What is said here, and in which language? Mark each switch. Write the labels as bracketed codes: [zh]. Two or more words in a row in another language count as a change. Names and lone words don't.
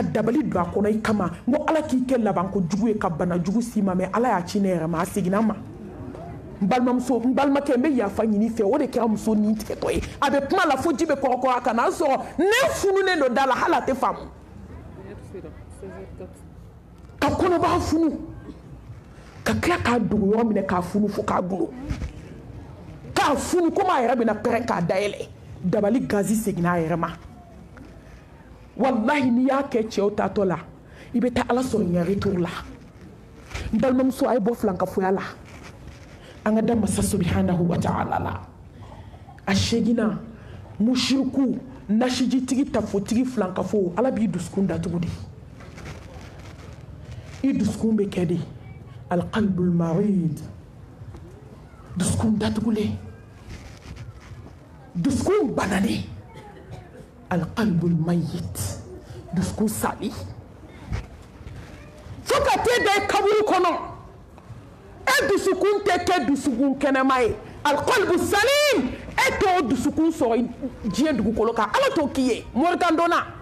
[bm] dabali don a kɔnɔ i kama n ko ala k'i kɛ labanko jugu ye ka bana jugu s'i ma mɛ ala y'a ci ne yɛrɛ ma a seginna n ma n balimamuso n balimakɛ n bɛ yafa ɲini fɛ o de kɛra muso nin tigɛtɔ ye a bɛ kuma la fo ji bɛ kɔrɔkɔrɔ a kan n'a sɔrɔ ne fununen don da la hali a tɛ faamu ka kɔnɔbara funu ka tila k'a dogo yɔrɔ minɛ k'a funu fo k'a gulo k'a funu komi a yɛrɛ bɛna pɛrɛn k'a dayɛlɛ dabali gazi seginna a yɛrɛ ma wallahi ni y'a kɛ cɛw tatɔ la i bɛ taa ala sɔrɔ ɲari tour la n balimamuso a ye bɔ filankafoya la an ka da masa [ar] subhanahu wa ta'ala [bm] la a segina mushriku nasijitigi tafotigi filankafo ala b'i dusukun datugu de i dusukun bɛ kɛ de [ar] alqalbul marid [bm] dusukun datugulen dusukun bananen [ar] alqalbul mayit [bm] dusukun sali fo ka t'e da kaburu kɔnɔ e dusukun tɛ kɛ dusukun kɛnɛma ye [ar] alqalbu salim [bm] e t'o dusukun sɔrɔ diɲɛ dugukolo kan ala t'o k'i ye moritan donna